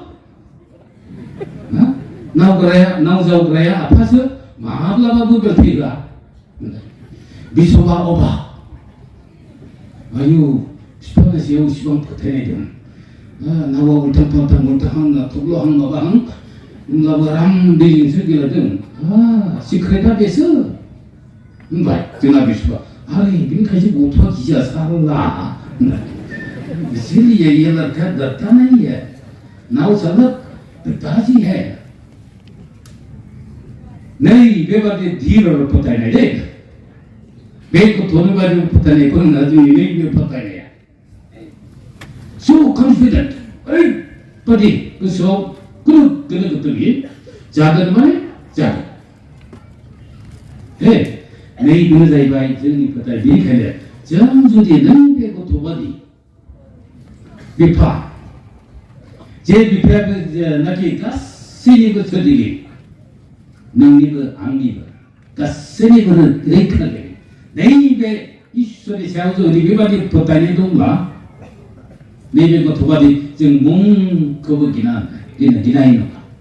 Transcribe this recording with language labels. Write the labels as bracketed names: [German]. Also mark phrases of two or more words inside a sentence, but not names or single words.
[Bodo] नाव जावग्राया आफासो माब्लाबाबो बेलथैहोआ बिसुबा अबाक आयु बिफानि सायाव इसिबां फोथायनाय दं नावा उल्थां फाल्थां उल्थाहां थब्ल'हां माबाहां होमब्लाबो आराम दैजोंसो गेलेदों सिक्रेटआ बेसो होनबाय जोंना बिसुबा अरे बेनिखायसो गथ'आ गिया साला [Hindi] इसीलिए ये लड़का डरता नहीं है नाव चालक पिताजी है नहीं [Bodo] बेबादि धीर और फोथायनाय दे बे गथ'नि बादि फोथायनायखौ होनना जोंनि नैबे फोथायनाया [English] so confident [Bodo] ओरैबादि गोसोआव खुनु गोनो गोथो गैयै जागोन माने जागोन नैबेनो जाहैबाय जोंनि फोथाय बेनिखायनो जों जुदि नों बे गथ'बादि बिफा जे बिफायाबो नाखि गासैनिबो सोरजिगिरि नोंनिबो आंनिबो गासैनिबो रैखागिरि नैबे इसोरनि सायाव जों बेबादि फोथायनाय दंब्ला नैबे गथ'बादि जों मुंखौबो गिनाय नङा